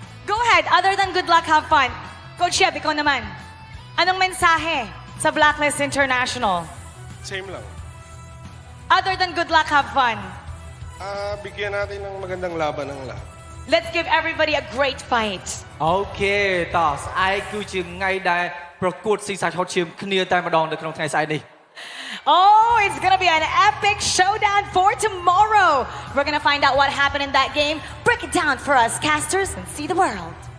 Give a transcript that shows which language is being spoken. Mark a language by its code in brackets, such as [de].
[en] Go ahead. Other than good luck, have fun. [tl] Coach Shep, ikaw naman. Anong mensahe sa Blacklist International? Same lang. [en] Other than good luck, have fun. [tl] Bigyan natin ng magandang laban ng lahat. [en] Let's give everybody a great fight. [km] អូខេតោះស្អែកគឺជាថ្ងៃដែលប្រកួតស៊ីសាច់ហត់ឈាមគ្នាតែម្ដងនៅក្នុងថ្ងៃស្អែកនេះ [en] Oh, it's gonna be an epic showdown for tomorrow. We're gonna find out what happened in that game, break it down for us casters, and see the world.